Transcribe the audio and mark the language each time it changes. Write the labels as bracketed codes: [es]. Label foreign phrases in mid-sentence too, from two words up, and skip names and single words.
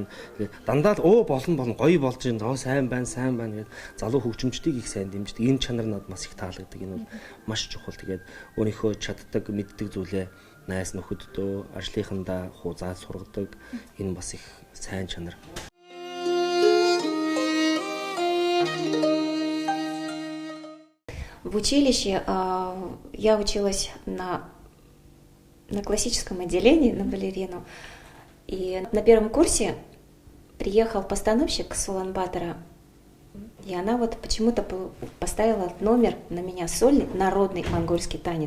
[mn] Дандаа л болно гоё болж байна, сайн байна гэдэг залуу хөгжимчдийг их сайн дэмждэг. Энэ чанар надад бас их таалагддаг. Энэ бол маш чухал. Тэгээд өөрийнхөө чаддаг, мэддэг зүйлээ найз нөхөддөө, ажлынхандаа хузаад сургадаг. Энэ бас их сайн чанар. [ru] В училище я училась на классическом отделении, на балерину. И на первом курсе приехал постановщик с Улан-Батора, и она вот почему-то поставила номер на меня сольный, народный монгольский танец.